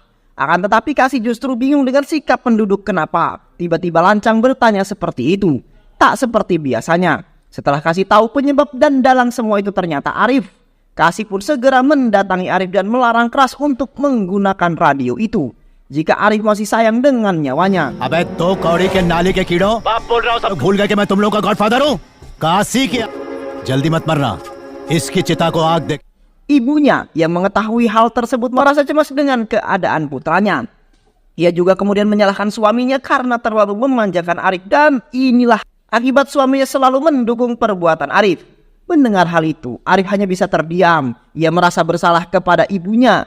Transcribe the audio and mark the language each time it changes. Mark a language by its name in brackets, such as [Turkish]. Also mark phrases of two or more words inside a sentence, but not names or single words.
[Indonesian] Akan tetapi Kasih justru bingung dengan sikap penduduk kenapa tiba-tiba lancang bertanya seperti itu. Tak seperti biasanya. Setelah Kasih tahu penyebab dan dalang semua itu ternyata Arif. Kasih pun segera mendatangi Arif dan melarang keras untuk menggunakan radio itu. Jika Arif masih sayang dengan nyawanya. [Hindi] अबे तो कौड़ी के नाली के कीड़ों, बाप बोल रहा हूँ सब भूल गए कि मैं तुम लोग का गॉडफादर हूँ। काशी की जल्दी मत मरना, इसकी चिता को आग दे। [Indonesian] Ibunya yang mengetahui hal tersebut merasa cemas dengan keadaan putranya. Ia juga kemudian menyalahkan suaminya karena terlalu memanjakan Arif dan inilah akibat suaminya selalu mendukung perbuatan Arif. Mendengar hal itu, Arif hanya bisa terdiam. Ia merasa bersalah kepada ibunya.